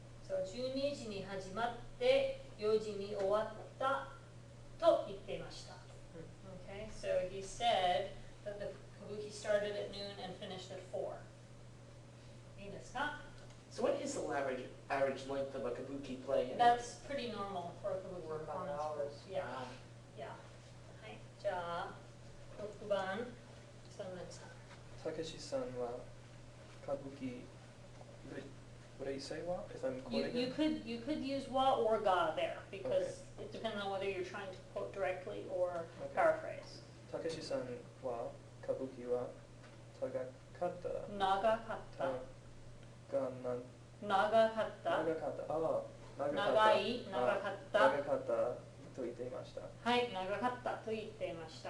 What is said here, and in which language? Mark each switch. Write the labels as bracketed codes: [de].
[ja] そう、12時に始まって4時に終わったと言っていました。 [en] Okay, so he said that the kabuki started at noon and finished at 4. [ja] いいですか？ [en] So what is the average length of a kabuki play? That's pretty normal for a kabuki 4 or 5 performance. hours. Yeah, yeah. [ja] はい、じゃあ6番、サムネさん。たけしさんは歌舞伎 [en] What do you say what? If I'm quoting You could use wa or ga there because it depends on whether you're trying to quote directly or paraphrase. [ja] たけしさんは歌舞伎は長かった長かったが長かった長かったああ長い長かった長かったと言っていました。はい、長かったと言っていました。